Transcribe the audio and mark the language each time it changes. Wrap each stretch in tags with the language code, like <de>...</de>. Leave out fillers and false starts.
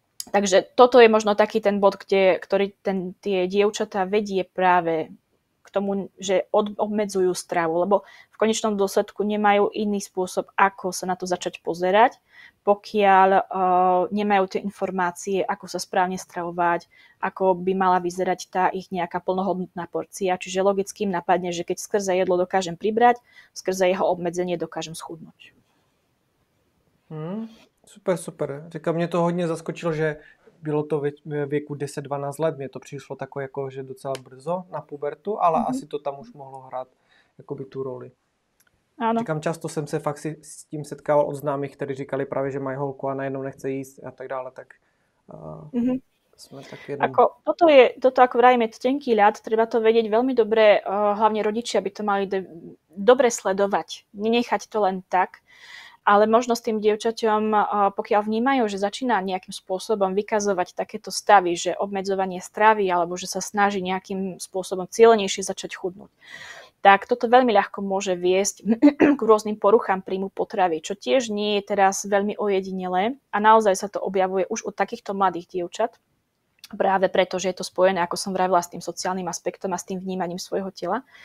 <sk>Takže toto je možno taký ten bod, ktorý tie dievčatá vedie práve k tomu, že obmedzujú stravu, lebo v konečnom dôsledku nemajú iný spôsob, ako sa na to začať pozerať, pokiaľ nemajú tie informácie, ako sa správne stravovať, ako by mala vyzerať tá ich nejaká plnohodnotná porcia. Čiže logicky im napadne, že keď skrze jedlo dokážem pribrať, skrze jeho obmedzenie dokážem schudnúť.</sk> <cs>Super. Říkám, mě to hodně zaskočilo, že bylo to ve věku 10-12 let, mně to přišlo takové jako, že docela brzo na pubertu, ale asi to tam už mohlo hrát jakoby tu roli.</cs> <sk>Áno.</sk> <cs>Říkám, často jsem se fakt s tím setkával od známých, kteří říkali právě, že mají holku a najednou nechce jíst a tak dále, tak sme tak jednom...</cs> <sk>Toto ako vravím, je to tenký ľad, treba to vedieť veľmi dobre, hlavne rodičia by to mali dobre sledovať, nenechať to len tak. Ale možno s tým dievčaťom, pokiaľ vnímajú, že začína nejakým spôsobom vykazovať takéto stavy, že obmedzovanie stravy alebo že sa snaží nejakým spôsobom cielenejšie začať chudnúť, tak toto veľmi ľahko môže viesť k rôznym poruchám príjmu potravy, čo tiež nie je teraz veľmi ojedinelé a naozaj sa to objavuje už od takýchto mladých dievčat, práve preto, že je to spojené, ako som vravila, s tým sociálnym aspektom a s tým vnímaním svojho tela.</sk>